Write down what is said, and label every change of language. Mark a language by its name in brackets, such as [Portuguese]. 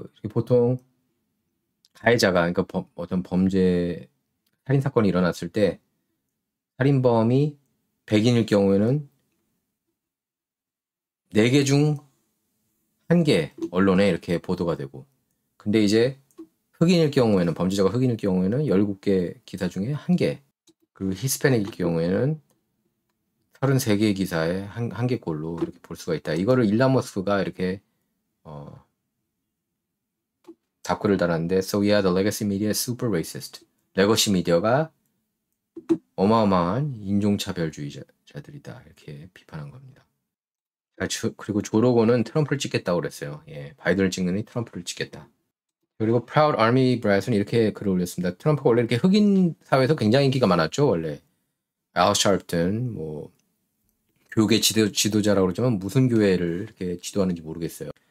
[Korean] 보통 가해자가 그러니까 어떤 범죄 살인 사건이 일어났을 때 살인범이 백인일 경우에는 4개 중 1개 언론에 이렇게 보도가 되고 근데 이제 흑인일 경우에는 범죄자가 흑인일 경우에는 17개 기사 중에 1개 그리고 히스패닉일 경우에는 33개의 기사에 한 개꼴로 이렇게 볼 수가 있다. [English] 이거를 일론 머스크가 이렇게 답글을 달았는데 So yeah, the legacy media is super racist. [Korean] 레거시 미디어가 어마어마한 인종차별주의자들이다. 이렇게 비판한 겁니다. 그리고 조 로건은 트럼프를 찍겠다고 그랬어요. 예, 바이든을 찍느니 트럼프를 찍겠다. 그리고 Proud Army Brat은 이렇게 글을 올렸습니다. 트럼프가 원래 이렇게 흑인 사회에서 굉장히 인기가 많았죠. 원래 알 샤프튼 뭐 교계 지도자라고 그러지만 무슨 교회를 이렇게 지도하는지 모르겠어요.